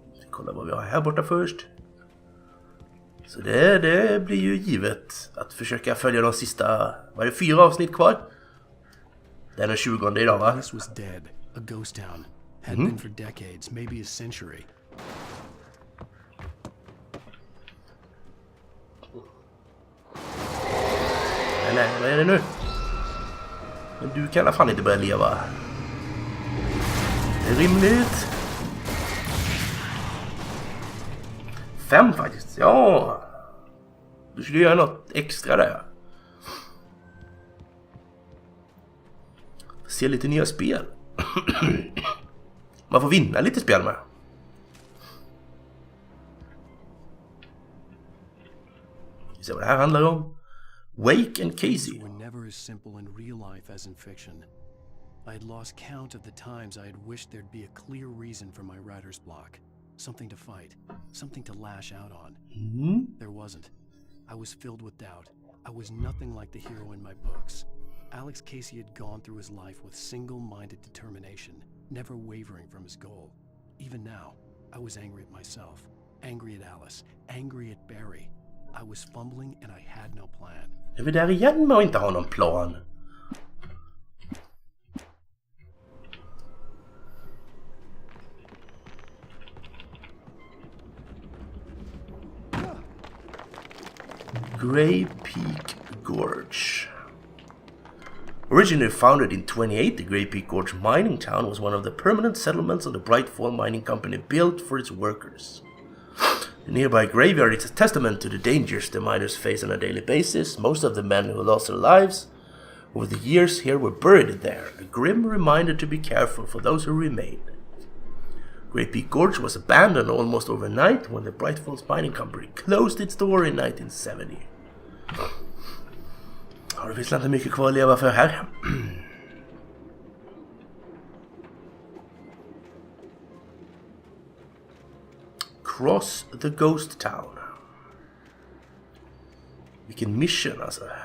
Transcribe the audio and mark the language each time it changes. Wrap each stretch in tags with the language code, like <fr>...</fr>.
<sv>Kolla vad vi har här borta först. Så det blir ju givet att försöka följa de sista... Var det 4 avsnitt kvar? Det är den 20:e idag, va?</sv> <en>This was dead, a ghost town. Had been for decades, maybe a century.</en> <sv>Nej, vad är det nu? Men du kan i alla fall inte börja leva. Det är rimligt. 5 faktiskt, ja. Du skulle göra något extra där. Se lite nya spel. Man får vinna lite spel med. Vi ser vad det här handlar om.</sv> <en>Wake and Casey. Were never as simple in real life as in fiction. I had lost count of the times I had wished there'd be a clear reason for my writer's block. Something to fight, something to lash out on. There wasn't. I was filled with doubt. I was nothing like the hero in my books. Alex Casey had gone through his life with single-minded determination, never wavering from his goal. Even now, I was angry at myself, angry at Alice, angry at Barry. I was fumbling and I had no plan.</en> <sv>Är vi där igen med att inte ha någon plan?</sv> <en>Grey Peak Gorge. Originally founded in 28, the Grey Peak Gorge mining town was one of the permanent settlements of the Brightfall Mining Company built for its workers. The nearby graveyard is a testament to the dangers the miners face on a daily basis. Most of the men who lost their lives over the years here were buried there, a grim reminder to be careful for those who remain. Grey Peak Gorge was abandoned almost overnight when the Brightfalls Mining Company closed its door in 1970.</en> <sv>Ja, det finns inte mycket kvar att leva för här.</sv> <en>Cross the Ghost Town.</en> <sv>Vilken mission alltså.</sv>